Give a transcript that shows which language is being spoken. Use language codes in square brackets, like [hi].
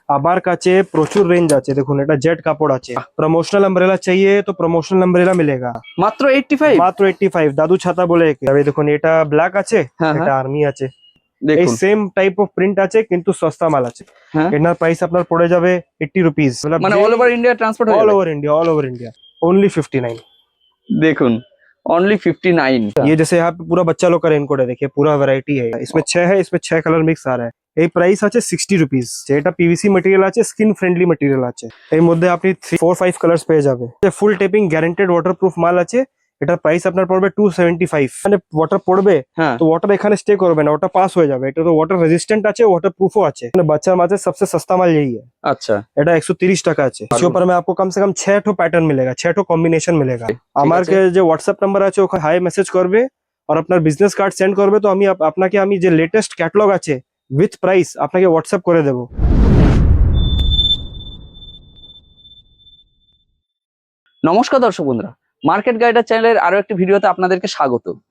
[bn] আমার কাছে প্রচুর রেঞ্জ আছে, দেখুন এটা জেট কাপড় আছে। [hi] প্রমোশনাল अम्ब्रेला चाहिए तो প্রমোশনাল अम्ब्रेला मिलेगा [bn] মাত্র 85। মাত্র 85। দাদু ছাতা বলে দেখুন, এটা ব্ল্যাক আছে, হ্যাঁ এটা আর্মি আছে। এই দেখুন। সেম টাইপ অফ প্রিন্ট আছে কিন্তু সস্তা মাল আছে। হ্যাঁ এটার প্রাইস আপনার পড়ে যাবে 80 রুপিস। মানে অল ওভার ইন্ডিয়া ট্রান্সপোর্ট হয়ে [en] all [bn] যাবে। [en] Over India, all over India only 59। [bn] দেখুন অনলি 59। [hi] ये जैसे यहाँ पे पूरा बच्चा लोग का रेनकोट है, देखिए पूरा वैरायटी है, इसमें 6 है, इसमें 6 कलर मिक्स आ रहा है। [bn] এই প্রাইস আছে 60 রুপিস। এটা পিভিসি ম্যাটেরিয়াল আছে, স্কিন ফ্রেন্ডলি ম্যাটেরিয়াল আছে। এর মধ্যে আপনি 4-5 কালার্স পেয়ে যাবে। ফুল টেপিং গ্যারান্টেড ওয়াটারপ্রুফ মাল আছে। এটার প্রাইস আপনার পড়বে 275। মানে ওয়াটার পড়বে হ্যাঁ তো ওয়াটার এখানে স্টে করবে না, ওটা পাস হয়ে যাবে। এটা তো ওয়াটার রেজিস্ট্যান্ট আছে, ওয়াটারপ্रूफও আছে। মানে বাচ্চার মাঝে [hi] सबसे सस्ता माल यही है। [bn] আচ্ছা এটা 130 টাকা আছে। [hi] इसके ऊपर में आपको कम से कम 6 ठो पैटर्न मिलेगा, 6 ठो कॉम्बिनेशन मिलेगा। [bn] আমার যে হোয়াটসঅ্যাপ নাম্বার আছে ওখানে হাই মেসেজ করবে আর আপনার বিজনেস কার্ড সেন্ড করবে, তো আমি আপনাকে আমি যে লেটেস্ট ক্যাটালগ আছে উইথ প্রাইস আপনাকে হোয়াটসঅ্যাপ করে দেব। নমস্কার দর্শক বন্ধুরা, মার্কেট গাইডার চ্যানেলের আরো একটি ভিডিওতে আপনাদেরকে স্বাগত।